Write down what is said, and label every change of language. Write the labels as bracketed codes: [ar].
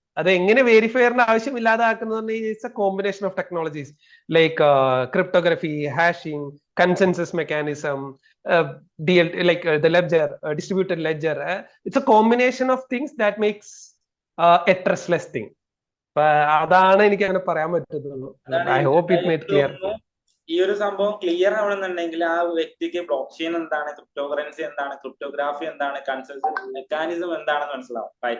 [ml] അത് എങ്ങനെ വെരിഫയറിന്റെ ആവശ്യം ഇല്ലാതാക്കുന്നത് [en] It's a combination of technologies like cryptography, hashing, consensus mechanism, like the ledger, distributed ledger. It's a combination of things that makes a trustless thing. [ml] അതാണ് എനിക്ക് അങ്ങനെ പറയാൻ പറ്റുള്ളൂ. [en] I hope it made clear. [ml] ഈ ഒരു സംഭവം ക്ലിയർ ആവണമെന്നുണ്ടെങ്കിൽ ആ വ്യക്തിക്ക് ബ്ലോക്ക് ചെയിൻ എന്താണ്, ക്രിപ്റ്റോകറൻസി എന്താണ്, ക്രിപ്റ്റോഗ്രാഫി എന്താണ്, കൺസെൻസസ് മെക്കാനിസം എന്താണെന്ന് മനസ്സിലാവും.